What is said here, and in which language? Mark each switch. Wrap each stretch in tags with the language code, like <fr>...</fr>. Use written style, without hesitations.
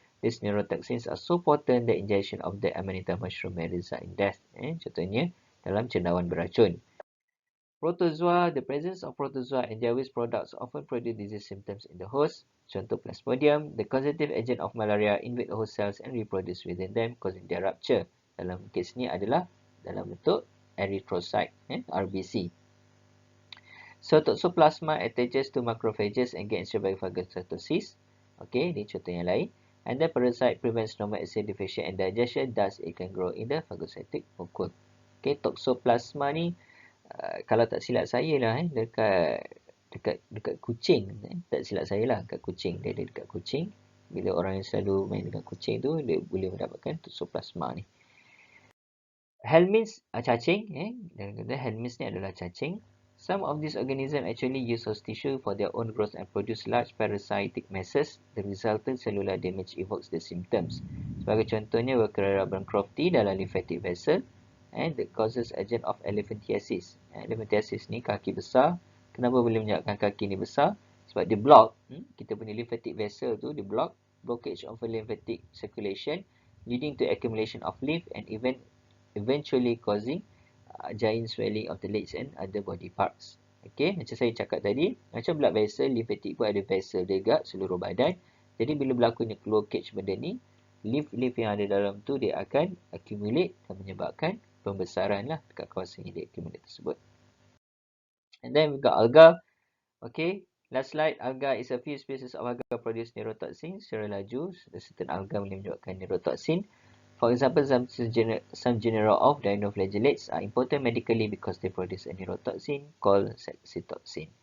<en>These neurotoxins are so potent that ingestion of the Amanita mushroom may result in death.</en> <ms>Contohnya dalam cendawan beracun.</ms> <en>Protozoa, the presence of protozoa and their waste products often produce disease symptoms in the host.</en> <ms>Contoh</ms> <en>Plasmodium, the causative agent of malaria, invade the host cells and reproduce within them, causing their rupture.</en> <ms>Dalam kes ni adalah dalam bentuk erythrocyte, RBC.</ms> <en>So, Toxoplasma attaches to macrophages and gets by phagocytosis. Okay,</en> <ms>ni contoh yang lain.</ms> <en>And the parasite prevents normal acidification and digestion, thus it can grow in the phagocytic vacuole.</en> <ms>Okay, Toxoplasma ni, kalau tak silap saya lah, dekat kucing. Tak silap saya lah, dekat kucing. Dia ada dekat kucing. Bila orang yang selalu main dengan kucing tu, dia boleh mendapatkan Toxoplasma ni. Helminths cacing. Helminths ni adalah cacing.</ms> <en>Some of these organisms actually use host tissue for their own growth and produce large parasitic masses. The resultant cellular damage evokes the symptoms.</en> <ms>Sebagai contohnya,</ms> <en>Werkera bancrofti dalam lymphatic vessel, and the causes agent of elephantiasis.</en> <ms>Elephantiasis ni kaki besar. Kenapa boleh menyebabkan kaki ni besar? Sebab dia block, kita punya lymphatic vessel tu, dia block,</ms> <en>blockage of lymphatic circulation, leading to accumulation of lymph and eventually causing giant swelling of the legs and other body parts.</en> <ms>Okay, macam saya cakap tadi, macam blood vessel, lymphatic pun ada vessel dekat seluruh badan. Jadi bila berlakunya blockage benda ni, lymph yang ada dalam tu dia akan accumulate dan menyebabkan pembesaran lah dekat kawasan yang dia accumulate tersebut.</ms> <en>And then we got alga. Okay, last slide. Alga is a few species of alga produce neurotoxin</en> <ms>secara laju. Certain alga boleh menyebabkan neurotoxin.</ms> <en>For example, some genera of dinoflagellates are important medically because they produce a neurotoxin called saxitoxin.</en>